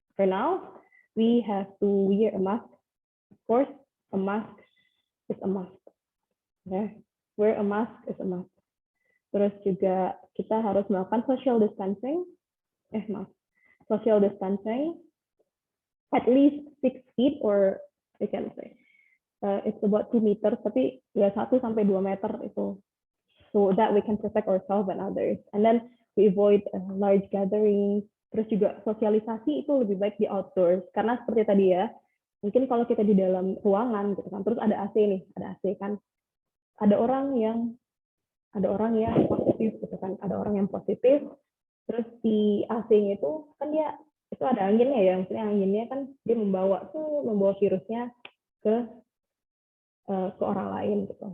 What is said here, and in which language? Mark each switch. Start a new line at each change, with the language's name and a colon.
English: For now, we have to wear a mask. Of course, a mask is a mask. Okay? Wear a mask is a mask.
Indonesian: Terus juga kita harus melakukan social distancing.
English: Social distancing at least 6 feet, or we can say it's about 2 meters,
Indonesian: tapi ya 1 sampai 2 meter itu,
English: so that we can protect ourselves and others. And then we avoid large gatherings.
Indonesian: Terus juga sosialisasi itu lebih baik di outdoors, karena seperti tadi ya, mungkin kalau kita di dalam ruangan gitu kan, terus ada AC nih, ada AC kan, ada orang yang positif gitu kan, ada orang yang positif, terus di AC-nya itu kan dia itu ada anginnya ya, maksudnya anginnya kan dia membawa virusnya ke orang lain gitu.